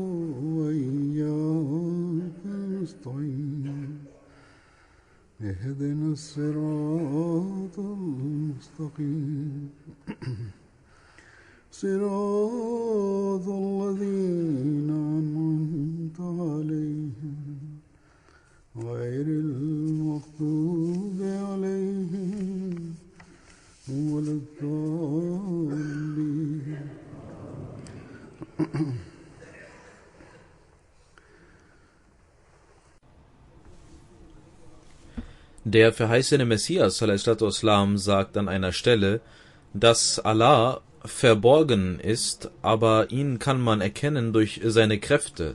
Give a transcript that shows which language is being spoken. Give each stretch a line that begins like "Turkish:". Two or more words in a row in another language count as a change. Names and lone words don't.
Arabic: وإياك نستعين اهدنا الصراط المستقيم صراط الذين أنعمت عليهم غير المغضوب عليهم ولا الضالين.
German: Der verheißene Messias ﷺ sagt an einer Stelle, dass Allah verborgen ist, aber ihn kann man erkennen durch seine Kräfte.